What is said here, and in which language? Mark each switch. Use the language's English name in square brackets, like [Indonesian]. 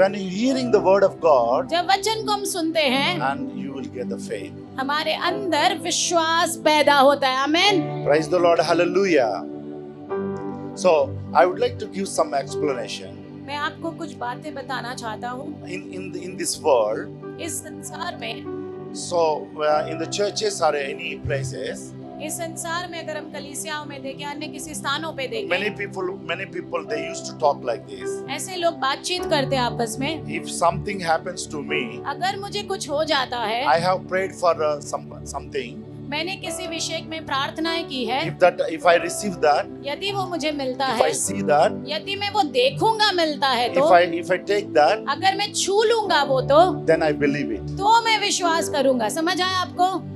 [English] When you hearing the word of God, [Hindi] जब वचन को हम सुनते हैं, [English] and you will get the faith. [Hindi] हमारे अंदर विश्वास पैदा होता है। आमीन। [English] Praise the Lord. Hallelujah. So I would like to give some explanation. [Hindi] मैं आपको कुछ बातें बताना चाहता हूँ। [English] In this world, [Hindi] इस संसार में, [English] so in the churches or any places, [Hindi] इस संसार में अगर हम कलीसियाओं में देखें, अन्य किसी स्थानों पे [English] many [Hindi] देखें, [English] people they used to talk like this. [Hindi] ऐसे लोग बातचीत करते हैं आपस में। [English] If something happens to me, [Hindi] अगर मुझे कुछ हो जाता है, [English] I have prayed for something. [Hindi] मैंने किसी विषय में प्रार्थनाएं की है, [English] If I receive that, [Hindi] यदि वो मुझे मिलता [English] if [Hindi] है, [English] I see that, [Hindi] यदि मैं वो देखूंगा मिलता है तो, [English] if I take that, [Hindi] अगर मैं छू लूंगा वो तो [English] then I believe it. [Hindi] मैं विश्वास करूंगा। समझ आया आपको?